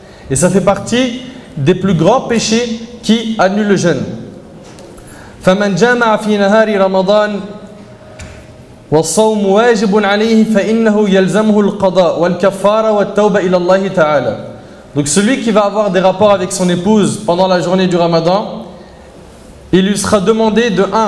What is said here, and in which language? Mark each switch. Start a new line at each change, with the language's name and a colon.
French: Et ça fait partie des plus grands péchés qui annulent le jeûne.
Arabic: فَمَنْ جَامَعَ فِي نَهَارِ رَمَضَانَ والصوم واجب عليه فإنه يلزمه القضاء والكفارة والتوبة إلى الله تعالى.
French: Donc celui qui va avoir des rapports avec son épouse pendant la journée du Ramadan, il lui sera demandé de 1.